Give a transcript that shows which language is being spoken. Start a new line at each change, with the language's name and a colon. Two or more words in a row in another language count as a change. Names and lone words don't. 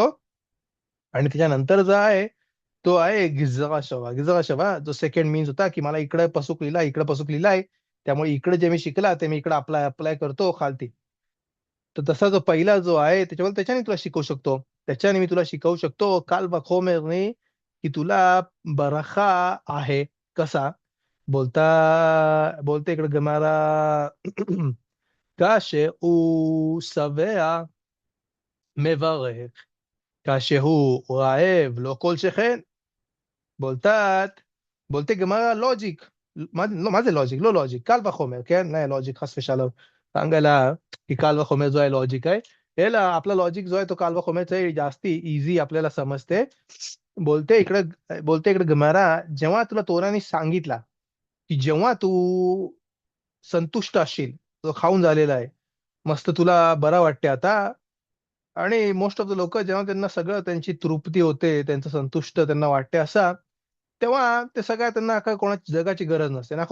Marathi: आणि त्याच्यानंतर जो आहे तो आहे गिझरा शवा जो
English: second means
Marathi: होता की मला इकडे पसूक लिहिलाय त्यामुळे इकडे जे मी शिकला ते मी इकडे अप्लाय करतो खालती. तर तसा जो पहिला जो आहे त्याच्यावर त्याच्याने तुला शिकवू शकतो, त्याच्याने मी तुला शिकवू शकतो
Hebrew: קל
Marathi: וחומרने की तुला बराखा आहे कसा. बोलते इकडे गमारा
Hebrew: כאשר שבע מברך, כאשר הוא רעב לא כל שכן.
Marathi: बोलते गमारा लॉजिक.
Hebrew: מה זה लॉजिक? לא लॉजिक, קל וחומר, כן?
Marathi: नाही लॉजिक
Hebrew: חס
Marathi: ושלום सांगायला की
Hebrew: קל
Marathi: וחומר जो आहे लॉजिक आहे, याला आपला लॉजिक जो आहे तो
Hebrew: קל
Marathi: וחומरचा आहे जास्ती इझी आपल्याला समजते. बोलते इकडे गमारा जेव्हा तुला तोराने सांगितला की जेव्हा तू संतुष्ट असशील, तो खाऊन झालेला आहे, मस्त तुला बरा वाटते आता, आणि
English: most of the
Marathi: लोक जेव्हा त्यांना सगळं त्यांची तृप्ती होते, त्यांचं संतुष्ट त्यांना वाटते असा, तेव्हा ते सगळ्या त्यांना काय कोणाची जगाची गरज नसते ना.